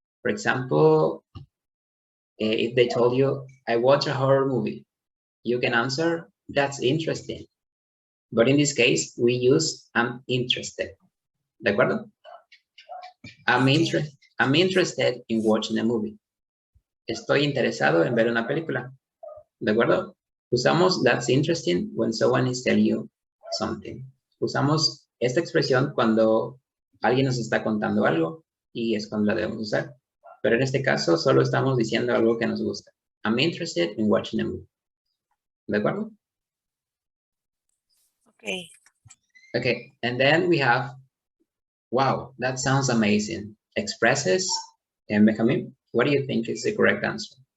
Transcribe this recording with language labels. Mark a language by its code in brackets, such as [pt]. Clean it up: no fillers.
[en] For example, if they told you, I watch a horror movie, you can answer, that's interesting. But in this case, we use I'm interested. [es] ¿De acuerdo? [en] I'm interested in watching a movie. [es] Estoy interesado en ver una película. ¿De acuerdo? Usamos [en] that's interesting when someone is telling you something. [es] Usamos esta expresión cuando alguien nos está contando algo y es cuando la debemos usar. Pero en este caso solo estamos diciendo algo que nos gusta. [en] I'm interested in watching a movie. [es] ¿De acuerdo? [en] Okay. Okay, and then we have, wow, that sounds amazing. Expresses, and Benjamin, what do you think is the correct answer?